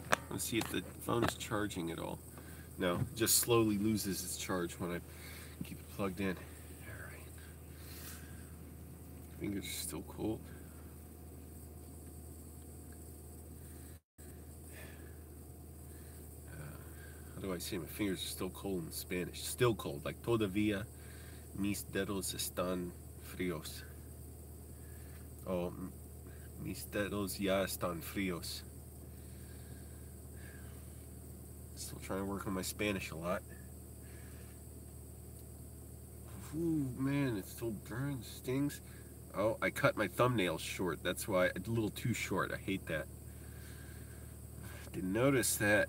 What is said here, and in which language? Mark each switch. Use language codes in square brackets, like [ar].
[en] Let's see if the phone is charging at all. No, it just slowly loses its charge when I keep it plugged in. Alright. Fingers are still cold. How do I say my fingers are still cold in Spanish? Still cold, like [es] todavía mis dedos están fríos. Oh, mis dedos ya están fríos. [en] Still trying to work on my Spanish a lot. Ooh, man, it still burns, stings. Oh, I cut my thumbnails short. That's why, a little too short. I hate that. Didn't notice that.